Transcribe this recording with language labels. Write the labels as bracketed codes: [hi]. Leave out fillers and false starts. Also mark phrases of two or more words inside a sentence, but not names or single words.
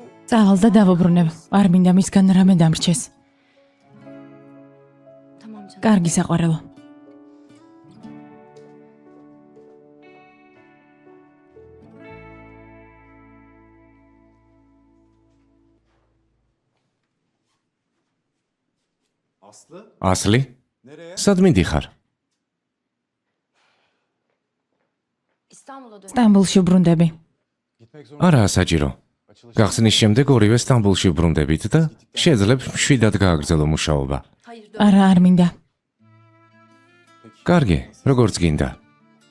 [ka] წავალ და დავუბრუნებ. არ მინდა მისგან რამე დამრჩეს. [tr] Tamam canım. [ka] კარგი საყვარელო. ასლი? სად მიდიხარ? [tr] İstanbul'a dön. [ka] სტამბულში ვბრუნდები. არაა საჭირო. გახსნის შემდეგ ორივე სტამბულში ვბრუნდებით და შეძლებ შვიდად გააგრძელო მუშაობა. [tr] Hayır dön. [ka] არა, არ მინდა. კარგი, როგორც გინდა.